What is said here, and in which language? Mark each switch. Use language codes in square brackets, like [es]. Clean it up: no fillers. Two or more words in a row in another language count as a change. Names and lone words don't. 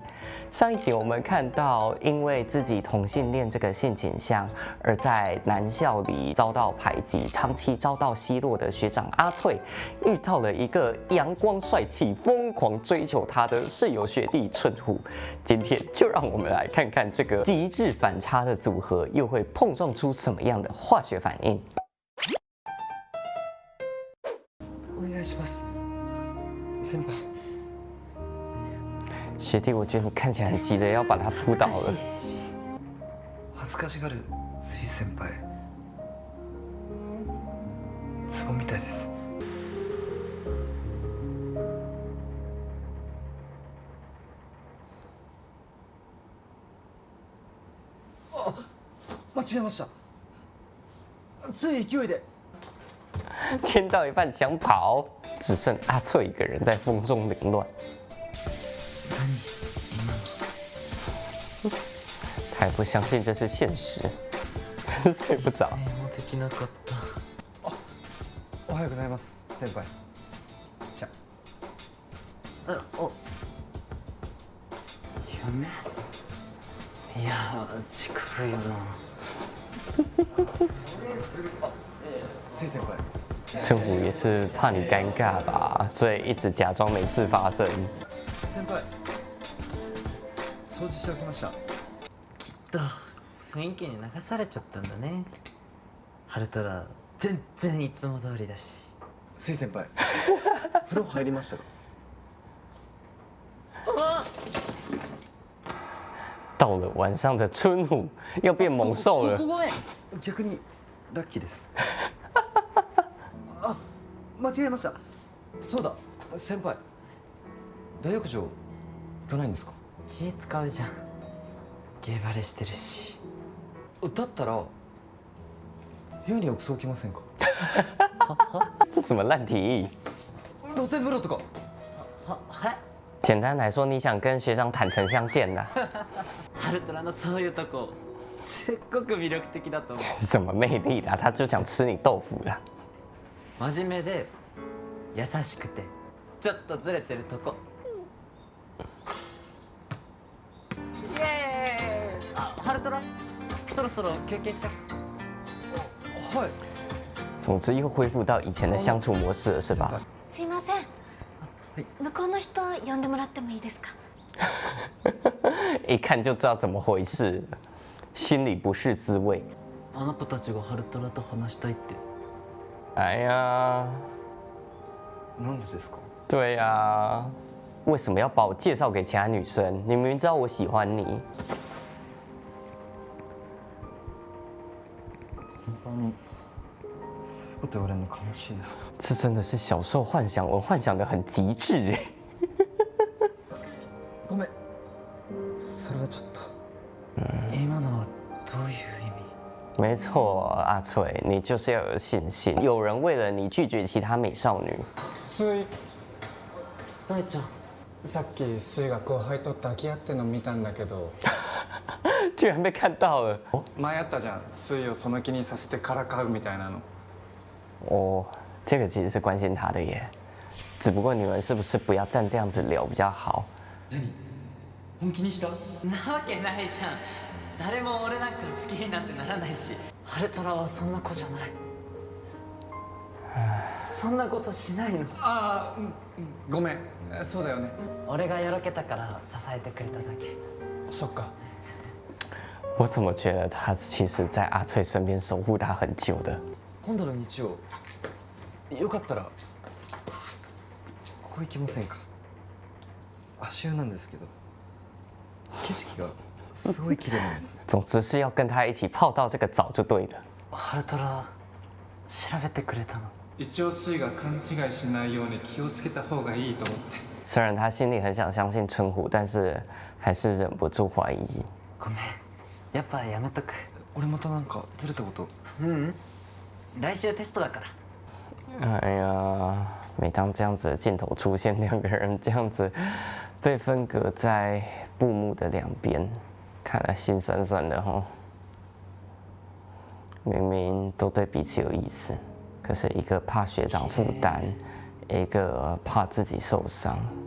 [zh] 上一集我们看到，因为自己同性恋这个性倾向，而在男校里遭到排挤，长期遭到奚落的学长阿翠，遇到了一个阳光帅气、疯狂追求他的室友学弟春虎。今天就让我们来看看这个极致反差的组合，又会碰撞出什么样的化学反应。 [ja] お願いします，先輩。 [zh] 学弟，我觉得你看起来很急着要把他扑倒了。 [ja] 恥ずかしがるスイ先輩。ツボみたいです。あ、間違えました。つい勢いで。 [zh] 签到一半想跑，只剩阿翠一个人在风中凌乱。他也不相信这是现实，睡不着。 [ja] おはようございます先輩。じゃあ。お。夢？いや近いよな。スイ先輩。 [zh] 春虎也是怕你尴尬吧，所以一直假装没事发生。 [ja] 先輩。掃除しておきました。きっと雰囲気に流されちゃったんだね。ハルトラ全然いつも通りだし。スイ先輩。風呂入りましたか？ [zh] 到了晚上的春虎要变猛兽了。 [ja] ごめん。逆にラッキーです。あ、間違えました。そうだ、先輩。大浴場行かないんですか？気使うじゃん。ゲーバレしてるし。だったら部屋に浴槽置きませんか？ [zh] 这什么烂提议？ [ja] 露天風呂とか。はい。 [zh] 简单来说，你想跟学长坦诚相见呐？ [ja] ハルトラのそういうとこすっごく魅力的だと思う。 [zh] 什么魅力啦？他就想吃你豆腐啦。 [ja] 真面目で優しくてちょっとずれてるとこ。イエーイ！あ、ハルトラそろそろ休憩しちゃう。はい。 [zh] 总之又恢复到以前的相处模式了，是吧？ [ja] すいません。向こうの人呼んでもらってもいいですか？ [zh] 一看就知道怎么回事，心里不是滋味。 [ja] あの子たちがハルトラと話したいって。 [zh] 哎呀， [ja] なんでですか？ [zh] 对呀，为什么要把我介绍给其他女生？你明明知道我喜欢你。 [ja] 先輩にそういうこと言われるの悲しいです。 [zh] 这真的是小受幻想，我幻想的很极致哎。 [ja] ごめん。それはちょっと。今のはどういう意味？ [zh] 没错，阿翠，你就是要有信心。有人为了你拒绝其他美少女。 [ja] スイ、大ちゃん。さっきスイが後輩と抱き合ってんの見たんだけど。 [zh] 居然被看到了。 [ja] 前あったじゃん、スイをその気にさせてからかうみたいなの。 [zh] 哦，这个其实是关心他的耶。只不过你们是不是不要站这样子聊比较好？ [ja] 何？本気にした？なわけないじゃん。誰も俺なんか好きになんてならないし。ハルトラはそんな子じゃない。そんなことしないの。ああ、ごめん、そうだよね。俺がよろけたから支えてくれただけ。そっか。 [zh] 我怎么觉得他其实在阿翠身边守护他很久的？ [ja] 今度の日曜、よかったらここ行きませんか？足湯なんですけど、景色がすごい綺麗なんです。 [zh] 总之是要跟他一起泡到这个澡就对了。 [ja] ハルトラ調べてくれたの？一応スイが勘違いしないように気をつけた方がいいと思って。 [zh] 虽然他心里很想相信春虎，但是还是忍不住怀疑。 [ja] ごめん。やっぱやめとく。俺またなんかずれたこと。来週テストだから。 [zh] 哎呀，每当这样子的镜头出现，两个人这样子被分隔在布幕的两边，看来心酸酸的哈。明明都对彼此有意思，可是一个怕学长负担， 一个怕自己受伤。